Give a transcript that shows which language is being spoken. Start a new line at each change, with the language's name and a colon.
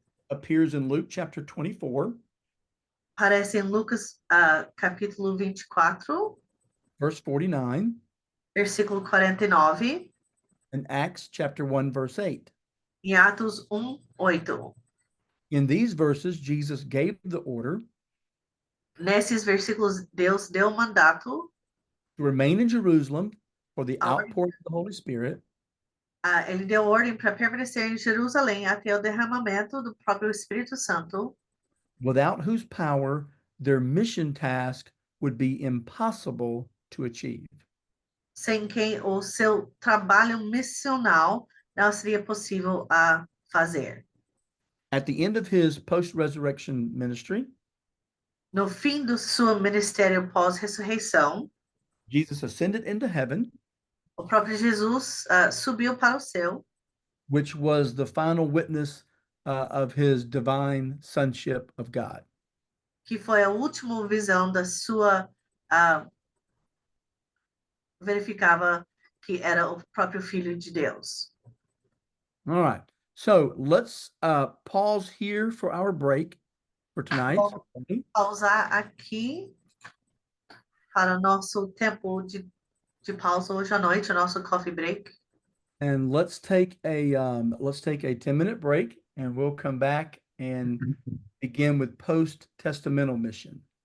English: appears in Luke chapter 24,
Portuguese: aparece em Lucas capítulo 24,
English: verse 49,
Portuguese: versículo 49,
English: and Acts chapter 1, verse 8.
Portuguese: em Atos 1:8.
English: In these verses, Jesus gave the order
Portuguese: Nesses versículos, Deus deu mandato,
English: to remain in Jerusalem for the Our- outpouring of the Holy Spirit,
Portuguese: ele deu ordem para permanecer em Jerusalém até o derramamento do próprio Espírito Santo,
English: without whose power their mission task would be impossible to achieve.
Portuguese: sem quem o seu trabalho missional não seria possível a fazer.
English: At the end of his post-resurrection ministry,
Portuguese: No fim do seu ministério pós-ressurreição,
English: Jesus ascended into heaven,
Portuguese: o próprio Jesus subiu para o céu,
English: which was the final witness of his divine sonship of God.
Portuguese: que foi a última visão da sua verificava que era o próprio Filho de Deus.
English: All right. So let's pause here for our break for tonight.
Portuguese: Pausar aqui para o nosso tempo de pausa hoje à noite, o nosso coffee break.
English: And let's take a 10-minute break, and we'll come back and begin with post-testamental mission.